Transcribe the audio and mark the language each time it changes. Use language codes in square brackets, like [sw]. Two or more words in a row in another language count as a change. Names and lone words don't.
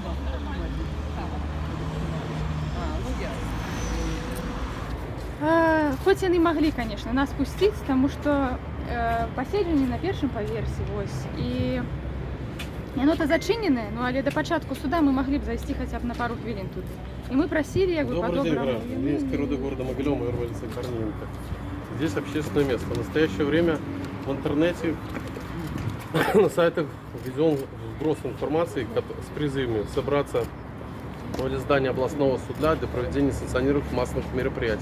[be] Хоць яны маглі, конечно, нас пусціць, таму што паседжанне на першым паверсе вось і яно-то зачыненае, ну але да пачатку суда мы маглі б зайсці хаця б на пару хвілін тут. І мы просили, як бы [ru] Добрый день, по-доброму. граждане. Ленинской роды города Могилева, майор Валерий Корниенко. Здесь общественное место. В настоящее время в интернете на сайтах введен вброс информации с призывами собраться возле здания областного суда для проведения санкционированных массовых мероприятий.